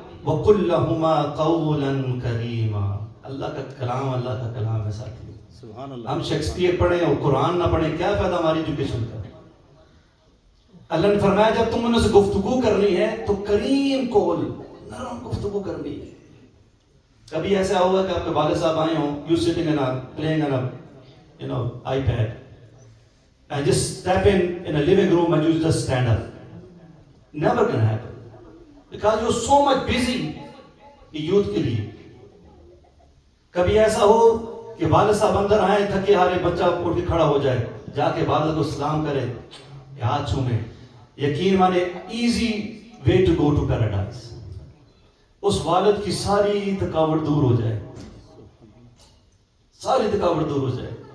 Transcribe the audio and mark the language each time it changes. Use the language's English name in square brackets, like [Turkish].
[Arabic] وَقُلْ لَهُمَا قَوْلًا كَرِيمًا. [Urdu] اللہ کا کلام ہے ساتھی. ہم شیکسپیئر پڑھیں اور قرآن نہ پڑھیں، کیا فائدہ ہماری ایجوکیشن کا؟ اللہ نے فرمایا جب تم ان سے گفتگو کرنی ہے تو کریم قول، نرم گفتگو کرنی ہے. کبھی ایسا ہوگا کہ آپ کے والد صاحب آئے ہوں، [English] you sitting and playing on a iPad and just step in a living room and you just stand up. Never gonna happen because you're so much busy [Urdu] youth کے لیے. کبھی ایسا ہو کہ والد صاحب اندر آئے تھکے ہارے، بچہ اٹھ کے کھڑا ہو جائے، جا کے والد کو سلام کرے، ہاتھ چھومے، یقین مانے [English] Easy way to go to paradise. [Urdu] اس والد کی ساری تھکاوٹ دور ہو جائے، ساری تھکاوٹ دور ہو جائے.